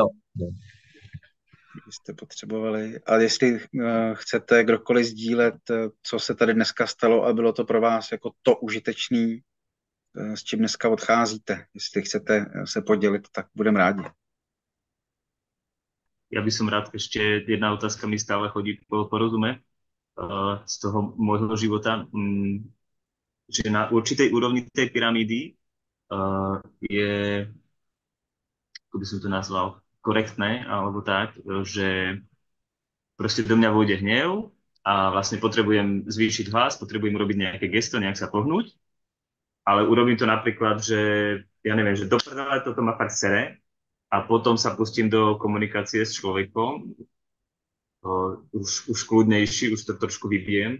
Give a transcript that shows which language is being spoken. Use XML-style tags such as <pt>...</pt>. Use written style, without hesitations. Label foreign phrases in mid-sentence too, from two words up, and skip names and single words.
<cs>Kdybyste potřebovali. A jestli chcete kdokoliv sdílet, co se tady dneska stalo a bylo to pro vás jako to užitečný, s čím dneska odcházíte. Jestli chcete se podělit, tak budeme rádi.</cs> <sk>Ja by som rád, ešte jedna otázka mi stále chodí po rozume z toho môjho života, že na určitej úrovni tej pyramídy je, ako by som to nazval, korektné, alebo tak, že proste do mňa vôjde hnev a vlastne potrebujem zvýšiť hlas, potrebujem robiť nejaké gesto, nejak sa pohnúť, ale urobím to napríklad, že ja neviem, že do prdele toto ma fakt sere a potom sa pustím do komunikácie s človekom, už kľudnejší, už to trošku vybijem.</sk>